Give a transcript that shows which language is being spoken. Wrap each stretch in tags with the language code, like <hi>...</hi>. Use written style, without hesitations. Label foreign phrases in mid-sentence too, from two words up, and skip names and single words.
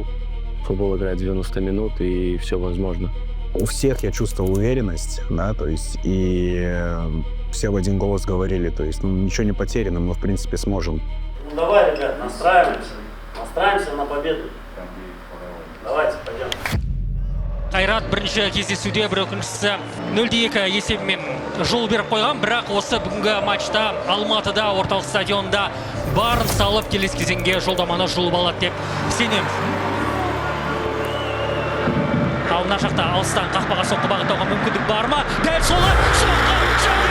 <ru>Футбол играет 90 минут и все возможно. У всех я чувствовал уверенность, да, то есть и все в один голос говорили, то есть ничего не потеряно, мы в принципе сможем. Ну давай, ребят, настраиваемся на победу. Давайте, пойдем.</ru> <kk>Қайрат бірінші кездесуде бір өкініштісі 0-2 есебімен жол беріп қойған, бірақ осы бүгінгі матчта Алматыда орталық стадионда барын салып келесі кезеңге жолдаманы жұлып алады деп сенеміз. Ал мына жақта алыстан қақпаға соққы бағыттауға мүмкіндік бар ма?</kk>